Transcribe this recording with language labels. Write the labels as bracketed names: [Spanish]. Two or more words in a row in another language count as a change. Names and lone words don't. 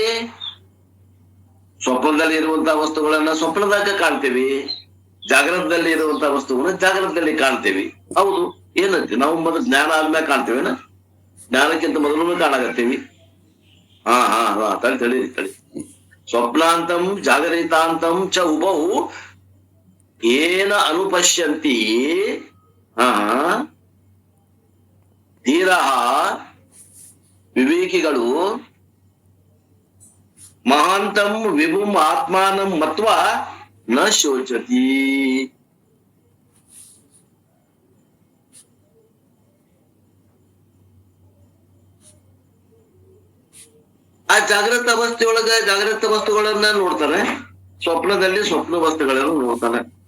[Kannada] ಸ್ವಪ್ನದಲ್ಲಿ ಇರುವಂತಹ ವಸ್ತುಗಳನ್ನ ಸ್ವಪ್ನದಾಗ ಕಾಣ್ತೀವಿ, ಜಾಗ್ರತದಲ್ಲಿ ಇರುವಂತಹ ವಸ್ತುಗಳನ್ನ ಜಾಗ್ರತದಲ್ಲಿ ಕಾಣ್ತೀವಿ. ಹೌದು, ಏನಂತೆ ನಾವು ಮೊದಲು ಜ್ಞಾನ ಆದ್ಮೇಲೆ ಕಾಣ್ತೇವೇನ? ಜ್ಞಾನಕ್ಕಿಂತ ಮೊದಲು ಕಾಣಾಕತ್ತೀವಿ. [Sanskrit] ತಳಿ ಸ್ವಪ್ನಾಂತಂ ಜಾಗರಿತಾಂತಂ ಚ ಉಭೌ ಏನ ಅನುಪಶ್ಯಂತಿ ಧೀರಃ ವಿವೇಕಿಗಳು ಮಹಾಂತಂ ವಿಭುಂ ಆತ್ಮಾನಂ ಮತ್ವಾ ನ ಶೋಚತಿ. [Kannada] ಆ ಜಾಗೃತ ಅವಸ್ಥೆಯೊಳಗ ಜಾಗೃತ ವಸ್ತುಗಳನ್ನ ನೋಡ್ತಾನೆ, ಸ್ವಪ್ನದಲ್ಲಿ ಸ್ವಪ್ನ ವಸ್ತುಗಳನ್ನು ನೋಡ್ತಾನೆ.